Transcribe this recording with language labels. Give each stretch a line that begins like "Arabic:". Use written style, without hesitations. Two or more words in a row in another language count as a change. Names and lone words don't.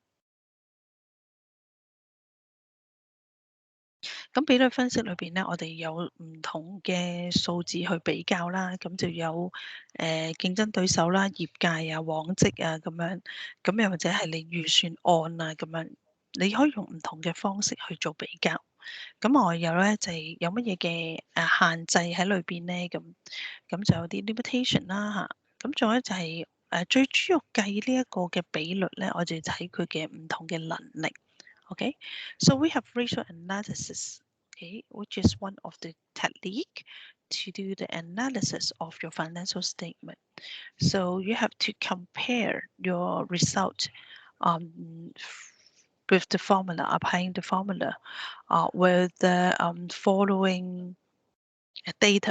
Cantonese: 咁比率分析裏邊咧，我哋有唔同嘅數字去比較啦，咁就有競爭對手啦、業界啊、往績啊咁樣，咁又或者係你預算案啊咁樣，你可以用唔同嘅方式去做比較。咁我有咧就係有乜嘢嘅限制喺裏邊咧，咁就有啲 limitation 啦嚇。咁仲有就係最主要計呢一個嘅比率咧，我就睇佢嘅唔同嘅能力。
English: Okay, so we have ratio analysis, okay, which is one of the technique to do the analysis of your financial statement. So you have to compare your result um, with the formula, applying the formula with the following data.